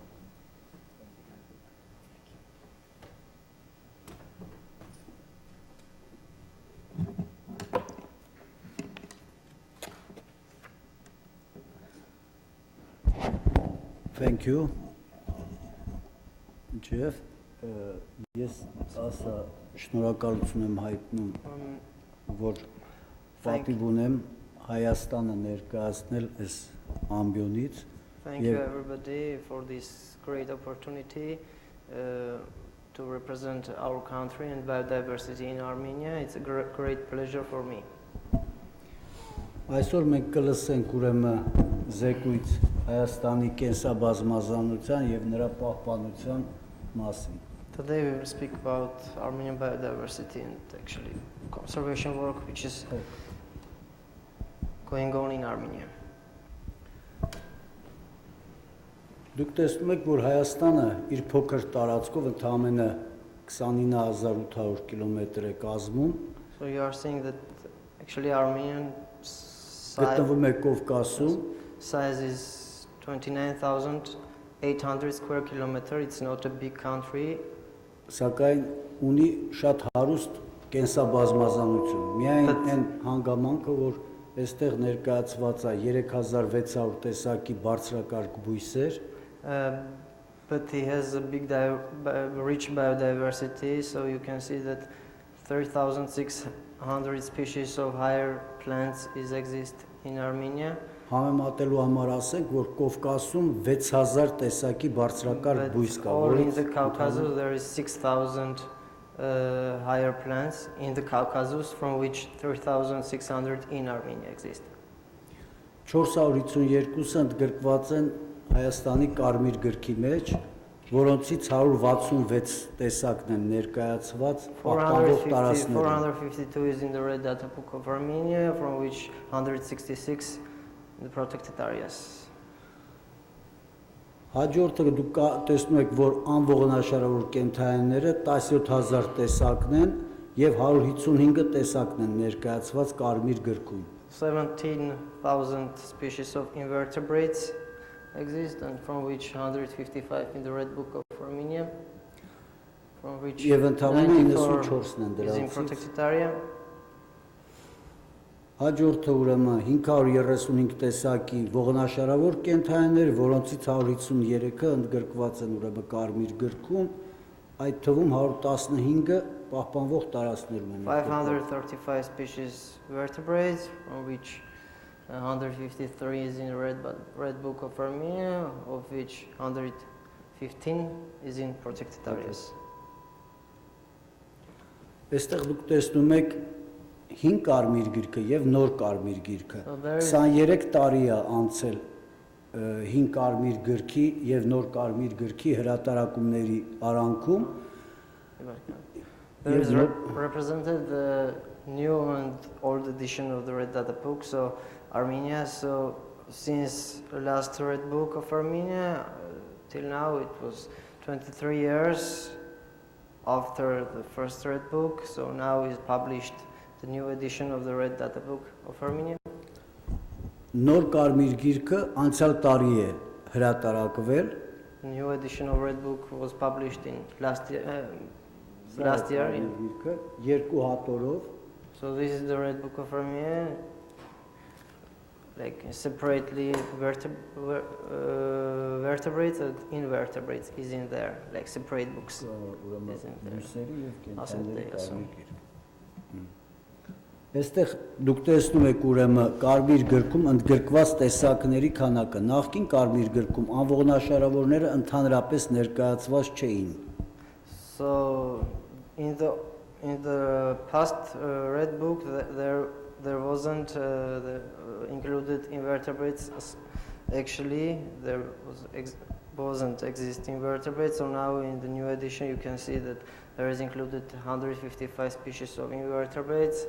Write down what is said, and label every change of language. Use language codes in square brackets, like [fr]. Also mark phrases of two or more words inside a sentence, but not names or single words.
[en] Thank you, Jeff. [hy] Ես ասա շնորհակալություն եմ հայտնում, որ պատիվ ունեմ Հայաստանը ներկայացնել այս ամբիոնից։ [en] Thank you everybody for this great opportunity to represent our country and biodiversity in Armenia. It's a great pleasure for me. [hy] Այսօր մենք կլսենք ուրեմն զեկույց Հայաստանի կենսաբազմազանության եւ նրա պահպանության մասին։ [en] Today we will speak about Armenian biodiversity and actually conservation work which is going on in Armenia. [hy] Դուք տեսնում եք, որ Հայաստանը իր փոքր տարածքով ընդամենը 29800 կիլոմետր է կազմում։ [en] So you are seeing that actually Armenian [hy] գտնվում է Կովկասում։ [en] Size is 29,800 square kilometer. It's not a big country. [hy] Սակայն ունի շատ հարուստ կենսաբազմազանություն։ Միայն այն հանգամանքը, որ այստեղ ներկայացված է 3600 տեսակի բարձրակարգ բույսեր, [en] but he has a big rich biodiversity, so you can see that 3,600 species of higher plants exist in Armenia. [hy] Համեմատելու համար ասենք, որ Կովկասում 6000 տեսակի բարձրակարգ բույս կա, [en] All in the Caucasus there is 6,000 higher plants in the Caucasus, from which 3,600 in Armenia exist. [hy] 452-ը ընդգրկված են Հայաստանի կարմիր գրքի մեջ, որոնցից 166 տեսակն են ներկայացված պահպանվող տարածքներում։ [en] 452 is in the Red Data Book of Armenia, from which 166 in the protected areas. [hy] Հաջորդը դուք տեսնում եք, որ անողնաշարավոր կենդանիները 17000 տեսակն են, եւ 155 տեսակն են ներկայացված կարմիր գրքում։ [en] 17,000 species of invertebrates exist, and from which 155 in the Red Book of Armenia, from which [hy] Եվ ընդամենը 94 94-ն են [en] is in [hy] դրանցից։ [en] protected area. [hy] Հաջորդը ուրեմն 535 տեսակի ողնաշարավոր կենդանիներ, որոնցից 153-ը ընդգրկված են ուրեմն կարմիր գրքում, այդ թվում 115-ը պահպանվող տարածքներում են։ [en] 535 species vertebrates, from which 153 is in the Red Book of Armenia, of which 115 is in protected areas. [hy] Այստեղ դուք տեսնում եք 5 կարմիր գիրքը եւ նոր կարմիր գիրքը։ [en] So there is- [hy] 23 տարի է անցել 5 կարմիր գրքի եւ նոր կարմիր գրքի հրատարակումների արանքում։ [en] There is Yes, represented the new and old edition of the Red Data Book, so Armenia. So since the last Red Book of Armenia till now, it was 23 years after the first Red Book. So now is published the new edition of the Red Data Book of Armenia. [hy] Նոր կարմիր գիրքը անցյալ տարի է հրատարակվել [en] The new edition of Red Book was published in last year. Last year. [hy] գիրքը երկու հատորով [en] So this is the Red Book of Armenia, like separately vertebrates and invertebrates is in there, like separate books. [hy] ուրեմն [en] Isn't there? [hy] բույսերի եւ Ասել կենդանիների թե, ասում։ կարմիր գիրք։ Այստեղ դուք տեսնում եք ուրեմն կարմիր գրքում ընդգրկված տեսակների քանակը։ Նախկին կարմիր գրքում անողնաշարավորները ընդհանրապես ներկայացված չէին։ [en] So in the past Red Book there wasn't included invertebrates. Actually, there wasn't existing vertebrates. So now in the new edition you can see that there is included 155 species of invertebrates.